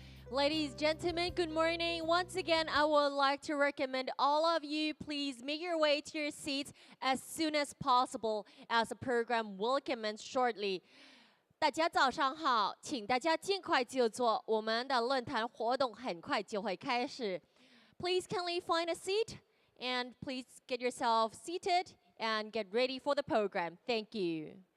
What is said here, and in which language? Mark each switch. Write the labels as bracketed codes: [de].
[en] Ladies and gentlemen, good morning. Once again, I would like to recommend all of you please make your way to your seats as soon as possible as the program will commence shortly. [zh] 大家早上好，请大家尽快就座，我们的论坛活动很快就会开始。 [en] Please kindly find a seat and please get yourself seated and get ready for the program. Thank you.